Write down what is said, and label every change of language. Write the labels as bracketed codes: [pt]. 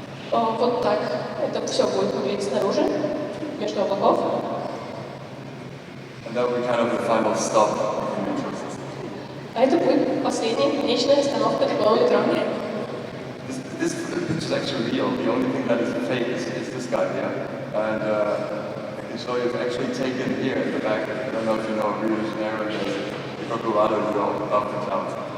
[ru] Вот так это все будет выглядеть снаружи, между облаков. [en] And that would be kind of the final stop of the metro system. [ru] А это будет последняя конечная остановка такого метро. [en] This picture is actually real. The only thing that is fake is this guy here. And I can show you it's actually taken here in the back. I don't know if you know Rio de Janeiro, the Corcovado is above the clouds.